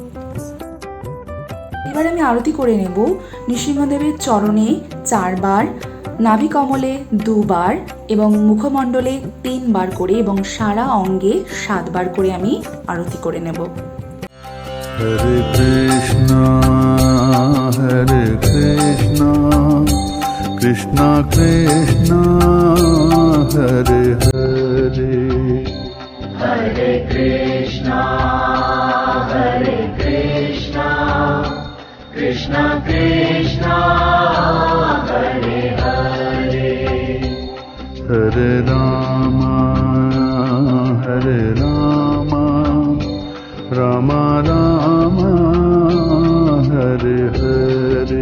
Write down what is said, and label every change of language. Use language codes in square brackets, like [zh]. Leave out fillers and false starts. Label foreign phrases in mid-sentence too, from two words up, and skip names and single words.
[bn] এবার আমি আরতি করে নেব নৃসিংহদেবের চরণে 4 বার, নাভিকমলে 2 বার এবং মুখমণ্ডলে 3 বার করে, এবং সারা অঙ্গে 7 বার করে আমি আরতি করে নেব। [sa] হরে কৃষ্ণ কৃষ্ণ কৃষ্ণ হরে হরে, हरे कृष्ण कृष्ण कृष्ण हरे हरे, হরে রামা রাম রাম হরে হরে,